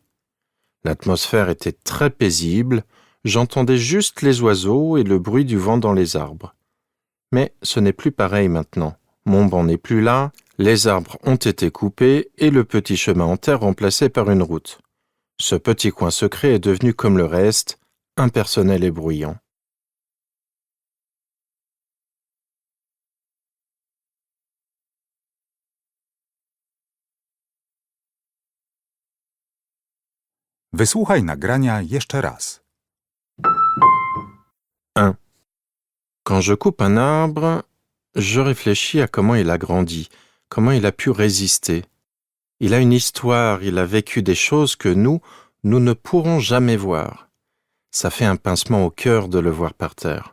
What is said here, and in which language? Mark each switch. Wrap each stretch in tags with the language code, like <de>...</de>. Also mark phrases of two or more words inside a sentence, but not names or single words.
<fr>L'atmosphère était très paisible, j'entendais juste les oiseaux et le bruit du vent dans les arbres. Mais ce n'est plus pareil maintenant. Mon banc n'est plus là, les arbres ont été coupés et le petit chemin en terre remplacé par une route. Ce petit coin secret est devenu comme le reste, impersonnel et bruyant.</fr> <pl>Wysłuchaj nagrania jeszcze raz. 1.</pl> <fr>Quand je coupe un arbre, je réfléchis à comment il a grandi, comment il a pu résister. Il a une histoire, il a vécu des choses que nous ne pourrons jamais voir. Ça fait un pincement au cœur de le voir par terre.</fr>